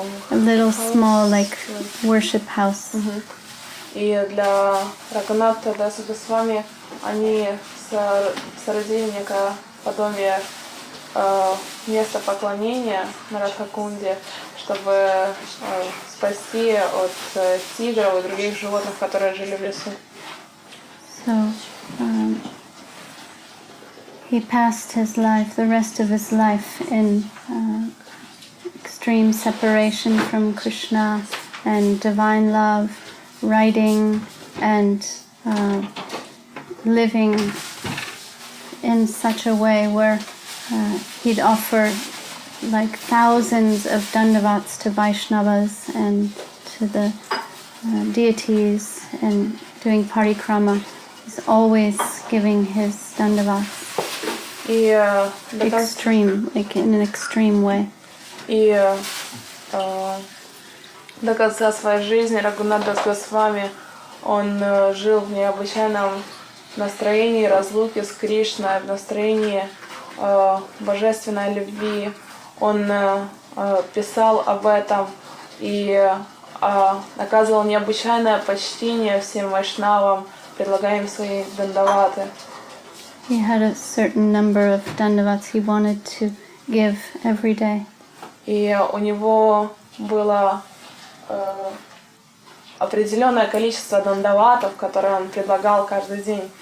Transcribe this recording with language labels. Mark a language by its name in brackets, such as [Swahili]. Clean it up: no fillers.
[English] A little small like worship house. [Russian] И для Рагхунатха Даса Госвами они соорудили некое подобие места поклонения на Радхакунде, чтобы спасти от тигров и других животных, которые жили в лесу. [English] So he passed his life, the rest of his life, in extreme separation from Krishna and divine love, writing and living in such a way where he'd offer like thousands of dandavats to Vaishnavas and to the deities and doing parikrama. He's always giving his dandavats. Extreme, like in an extreme way. [Russian] И до конца своей жизни Рагхунатх Дас Госвами он жил в необычайном настроении разлуки с Кришной, в настроении божественной любви. Он писал об этом и оказывал необычайное почтение всем вайшнавам, предлагая им свои дандаваты. [English] He had a certain number of dandavats he wanted to give every day. [Russian] И у него было определенное количество дандаватов, которые он предлагал каждый день.